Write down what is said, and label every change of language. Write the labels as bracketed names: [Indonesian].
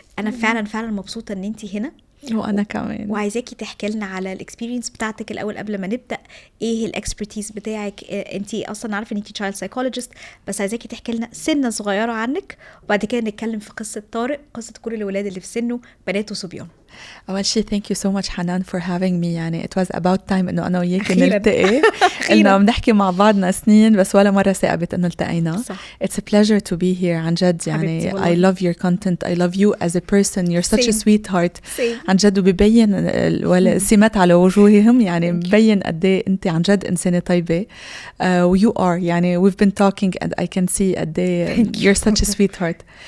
[Arabic] أنا فعلا مبسوطة إن أنتي هنا، وأنا كمان، وعايزاكي تحكي لنا على الاكسبيرينس بتاعتك الأول قبل ما نبدأ. إيه الاكسبرتيز بتاعك؟ أنتي أصلا عارفة إن أنتي [English] child psychologist، [Arabic] بس عايزاكي تحكي لنا سنة صغيرة عنك، وبعد كده نتكلم في قصة طارق، قصة كل الولاد اللي في سنه، بنات وصبيان. أول شيء [English] thank you so much Hanan for having me. [Arabic] يعني [English] it was about time [Arabic] إنه أنا وياك نلتقي. إنه بنحكي مع بعضنا سنين بس ولا مرة ثاقبت إنه التقينا. [English] It's a pleasure to be here [Arabic] عن جد. [English] يعني I love your content, I love you as a person, you're such a sweetheart. [Arabic] عن جد، وبيبين السمات على وجوههم، يعني ببين قد إيه أنت عن جد إنسانة طيبة. [English] You are يعني we've been talking and I can see [Arabic] قد إيه [English] you're such a sweetheart.